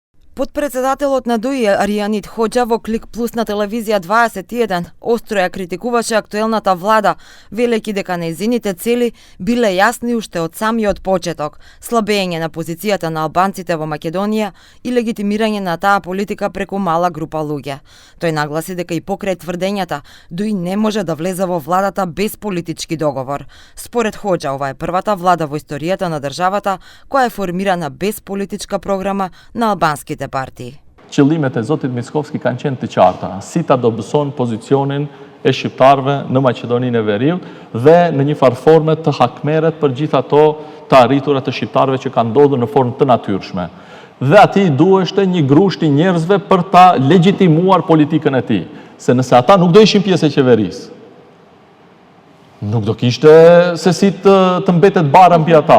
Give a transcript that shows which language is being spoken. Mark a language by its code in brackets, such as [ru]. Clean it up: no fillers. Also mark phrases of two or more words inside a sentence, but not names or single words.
[mk] Подпредседателот на ДУИ Аријанит Хоџа во Клик Плюс на телевизија 21 остро ја критикуваше актуелната влада, велејќи дека нејзините цели биле јасни уште од самиот почеток: слабење на позицијата на албанците во Македонија и легитимирање на таа политика преку мала група луѓе. Тој нагласи дека и покрај тврдењата ДУИ не може да влезе во владата без политички договор. Според Хоџа, ова е првата влада во историјата на државата која е формирана без политичка програма на албанските партии. [sq] Qëllimet e Zotit Mickovski kanë qenë të qarta, si ta dobëson pozicionin e shqiptarëve në Maqedoninë e Veriut dhe në një farë forme të hakmerret për gjithë ato të arritura të shqiptarëve që kanë ndodhur në formë të natyrshme. Dhe atij duheshte një grusht i njerëzve për ta legjitimuar politikën e tij, se nëse ata nuk do ishin pjesë e qeverisë, nuk do kishte se si të mbetet bara mbi ata.